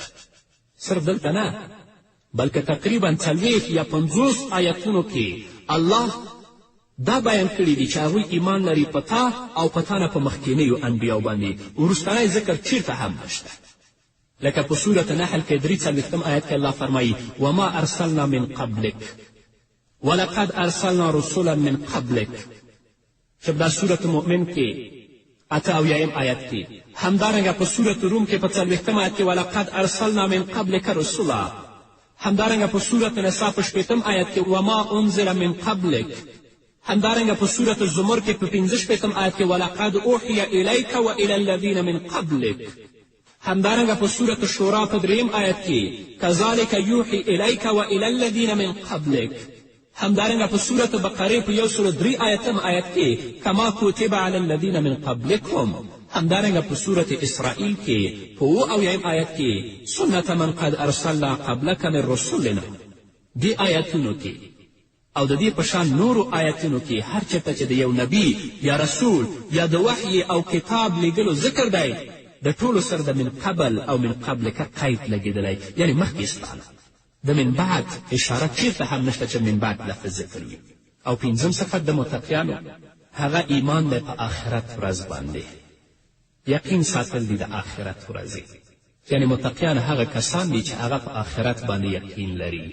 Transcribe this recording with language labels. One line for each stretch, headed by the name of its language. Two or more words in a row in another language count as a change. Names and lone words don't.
Pashto: صرف دلته نه بلکې تقریبا 40 یا 50 آیتونو کې الله دا بیان کړي دي چې هغوی ایمان لري په تا او په تا نه په مخکینیو انبیاو باندې، وروستنی ذکر چېرته هم نشته. لکه په سورة نحل کې 43 آیت کې الله فرمایي:
Arabic: وما ارسلنا من قبلک ولقد ارسلنا رسولا من قبلک.
Pashto: چې دا سورة مؤمن کې 88 آیت کې، همدارنګه په سورة روم کې په 40 آیت کې
Arabic: ولقد ارسلنا من قبلک رسولا،
Pashto: همدارنګه په سورة نساء په 60 آیت کې
Arabic: وما انزل من قبلک،
Pashto: همدارنګه په سورة الزمر کې په 65 آیت کې
Arabic: ولقد اوحي الیک والى الذین من قبلک،
Pashto: همدارنګه په سورة شورا په 3 آیت کې
Arabic: کذلک یوحي الیک والى الذین من قبلک،
Pashto: همدارنګه په سورة بقرې په 103 آیت کې
Arabic: کما کتب علی الذین من قبلکم،
Pashto: همدارنګه په سورة اسرائیل کې په 7 آیت کې
Arabic: سنت من قد ارسلنا قبلک من رسولنا.
Pashto: دې آیتونو کې او د دې په شان نورو آیتونو کې هر چېرته چې د یو نبي یا رسول یا د وحی او کتاب لیږلو ذکر دی، د ټولو سره د
Arabic: من قبل
Pashto: او
Arabic: من قبلک
Pashto: قید لګېدلی، یعنې مخکې ستانه. د
Arabic: من بعد
Pashto: اشاره چېرته هم نشته چې
Arabic: من بعد
Pashto: لفظ ذکر وي. او 5م صفت د متقیانو هغه ایمان دی په آخرت ورځ باندې، یقین ساتل دي د آخرت ورځې، یعنې متقیان هغه کسان دي چې هغه په آخرت باندې یقین لري.